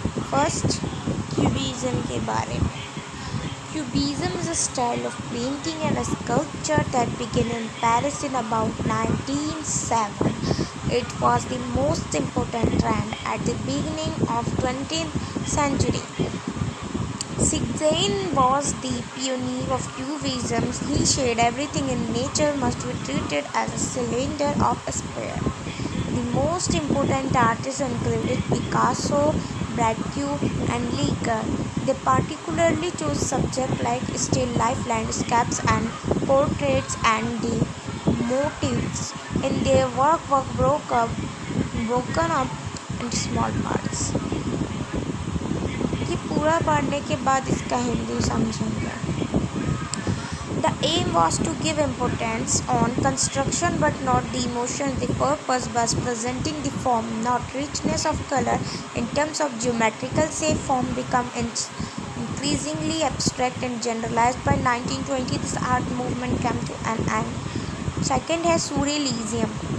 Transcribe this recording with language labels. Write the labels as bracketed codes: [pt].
[hi] First, cubism के बारे में। [en] Cubism is a style of painting and a sculpture that began in Paris in about 1907. It was the most important trend at the beginning of 20th century. Cézanne was the pioneer of Cubism. He said everything in nature must be treated as a cylinder of a sphere. The most important artists included Picasso, Braque, and Leger. They particularly chose subjects like still life, landscapes, and portraits, and the motifs in their work were broken up into small parts. [hi] ये पूरा पढ़ने के बाद इसका हिंदी समझेंगे। [en] The aim was to give importance on construction but not the emotion. The purpose was presenting the form, not richness of color. In terms of geometrical shape, form became increasingly abstract and generalized. By 1920, this art movement came to an end. Second है surrealism.